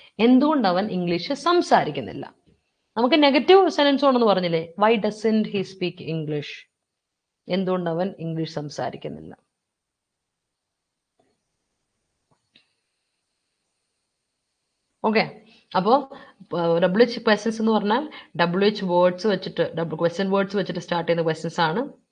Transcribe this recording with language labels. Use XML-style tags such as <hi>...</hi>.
<ml>എന്തുകൊണ്ട് അവൻ ഇംഗ്ലീഷ് സംസാരിക്കുന്നില്ല? നമുക്ക് നെഗറ്റീവ് സെന്റൻസ് ഉണ്ടെന്ന് പറഞ്ഞില്ലേ.</ml> <en>Why doesn't he speak English?</en> <ml>എന്തുകൊണ്ട് അവൻ ഇംഗ്ലീഷ് സംസാരിക്കുന്നില്ല? ഓക്കെ, അപ്പോൾ WH ക്വസ്റ്റ്യൻസ് എന്ന് പറഞ്ഞാൽ WH വേർഡ്സ് വെച്ചിട്ട്, ക്വസ്റ്റ്യൻ വേർഡ്സ് വെച്ചിട്ട് സ്റ്റാർട്ട് ചെയ്യുന്ന ക്വസ്റ്റ്യൻസ് ആണ്.</ml>